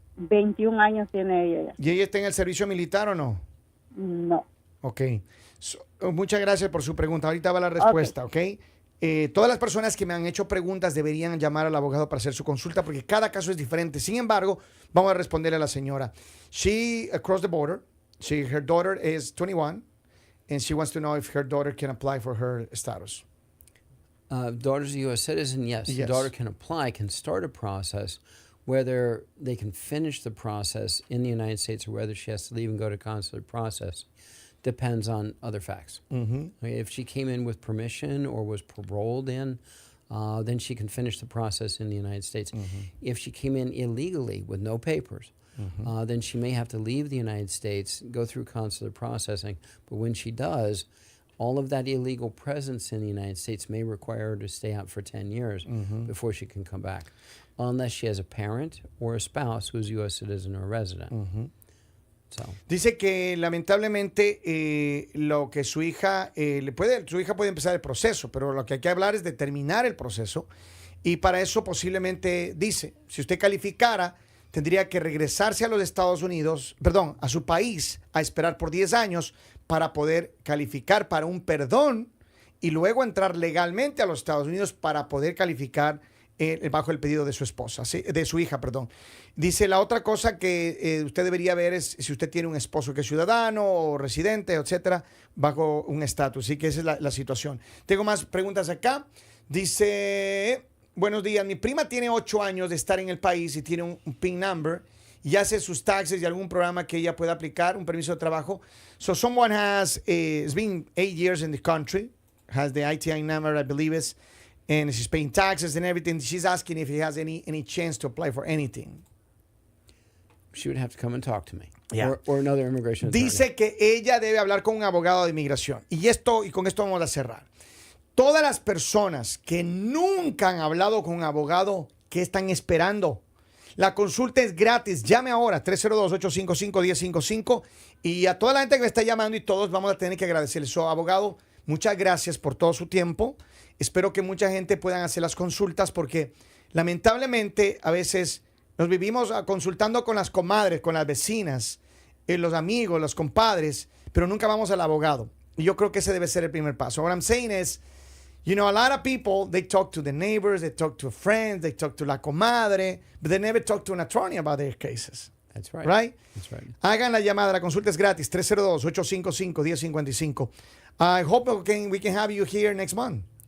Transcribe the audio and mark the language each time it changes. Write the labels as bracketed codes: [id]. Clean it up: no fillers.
[es] 21 años tiene ella ya. ¿Y ella está en el servicio militar o no? No. Ok. Muchas gracias por su pregunta. Ahorita va la respuesta, ¿ok? Todas las personas que me han hecho preguntas deberían llamar al abogado para hacer su consulta porque cada caso es diferente. Sin embargo, vamos a responderle a la señora. [en] She crossed the border. Her daughter is 21, and she wants to know if her daughter can apply for her status. Daughter's a U.S. citizen, yes. The daughter can apply, can start a process. Whether they can finish the process in the United States or whether she has to leave and go to consular process depends on other facts. If she came in with permission or was paroled in, then she can finish the process in the United States. If she came in illegally with no papers, then she may have to leave the United States, go through consular processing. But when she does, all of that illegal presence in the United States may require her to stay out for 10 years before she can come back, unless she has a parent or a spouse who's a U.S. citizen or resident. So. [es] Dice que lamentablemente lo que su hija su hija puede empezar el proceso, pero lo que hay que hablar es de terminar el proceso, y para eso posiblemente dice, si usted calificara, tendría que regresarse a los Estados Unidos, a su país, a esperar por 10 años para poder calificar para un perdón y luego entrar legalmente a los Estados Unidos para poder calificar bajo el pedido de su esposa, de su hija, perdón. Dice, la otra cosa que usted debería ver es si usted tiene un esposo que es ciudadano o residente, etcétera, bajo un estatus. Así que esa es la situación. Tengo más preguntas acá. Dice, buenos días, mi prima tiene 8 años de estar en el país y tiene un PIN number y hace sus taxes y algún programa que ella pueda aplicar, un permiso de trabajo. [en] So someone has been 8 years in the country, has the ITI number, I believe it's, and she's paying taxes and everything. She's asking if he has any chance to apply for anything. She would have to come and talk to me. Yeah. Or another immigration attorney. [es] Dice que ella debe hablar con un abogado de inmigración. Y con esto vamos a cerrar. Todas las personas que nunca han hablado con un abogado, ¿qué están esperando? La consulta es gratis. Llame ahora, 302-855-1055. Y a toda la gente que me está llamando y todos vamos a tener que agradecerles. Abogado, muchas gracias por todo su tiempo. Espero que mucha gente pueda hacer las consultas porque lamentablemente a veces nos vivimos consultando con las comadres, con las vecinas, los amigos, los compadres, pero nunca vamos al abogado. Y yo creo que ese debe ser el primer paso. [en] What I'm saying is, You know, a lot of people, they talk to the neighbors, they talk to friends, they talk to la comadre, but they never talk to an attorney about their cases. That's right. Right? That's right. [es] Hagan la llamada, la consulta es gratis, 302-855-1055. [en] I hope we can have you here next month.